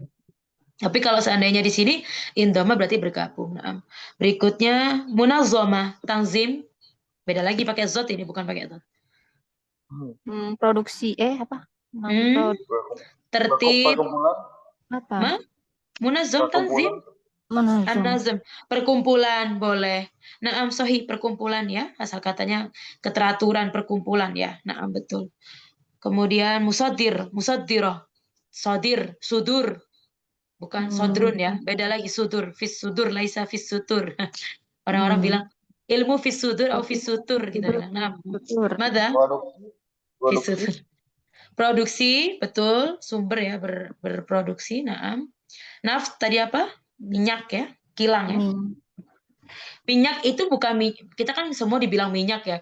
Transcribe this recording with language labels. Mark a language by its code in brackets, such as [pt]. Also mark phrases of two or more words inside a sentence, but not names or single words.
[id] Tapi kalau seandainya di sini indoma berarti bergabung. Nah, berikutnya [ar] منظمة، تنظيم. [id] Beda lagi pakai zot ini bukan pakai zot. Produksi apa? Tertib. Perkumpulan. Apa? [ar] منظم، تنظيم. [id] Menazam. An-nazm, perkumpulan boleh. [ar] نعم صحيح [id] perkumpulan ya, asal katanya keteraturan perkumpulan ya. Naam betul. Kemudian musaddirah. [ar] صادر، صدور. Bukan sodrun ya, [id] beda lagi [ar] صدور، في الصدور ليس في السطور. [id] Orang-orang bilang ilmu [ar] في الصدور [id] atau [ar] في السطور [id] kita bilang. Nah, Betul. [ar] ماذا؟ في السطور. [id] Produksi, betul, sumber ya berproduksi, naam. Naf tadi apa? Minyak ya, kilang ya. Minyak itu bukan kita kan semua dibilang minyak ya.